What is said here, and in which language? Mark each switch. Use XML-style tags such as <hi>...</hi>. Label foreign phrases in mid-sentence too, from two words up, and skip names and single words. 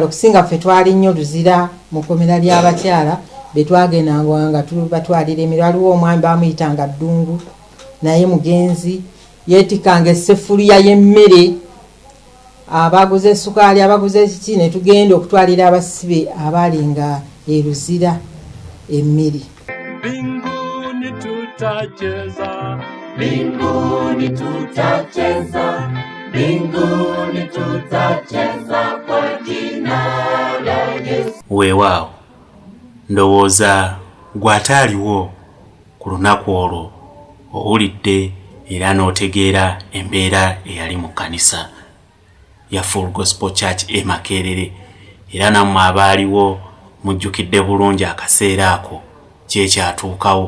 <lg>Okusinga ffe twali nnyo Luzira mu kkomera ly'abakyala be twagendanga nga batwalira emiriro. Waliwo omwami bamuyitanga Ddungu, naye mugenzi, yeetikanga esseffuliya y'emmere, abaguze sukaali, abaguze kiki, ne tugenda okutwalira abasibe abalinga Luzira emmere.</lg> <sw>Mbinguni tutacheza, mbinguni tutacheza, mbinguni tutacheza kwa jina la Yesu.</sw> <lg>Weewaawo ndowooza gw'ataaliwo ku lunaku olwo owulidde era n'otegeera embeera eyali mu kkanisa ya Full Gospel Church e Makerere, era nammwe abaaliwo mujjukidde bulungi akaseera ako kyekyatuukawo.</lg>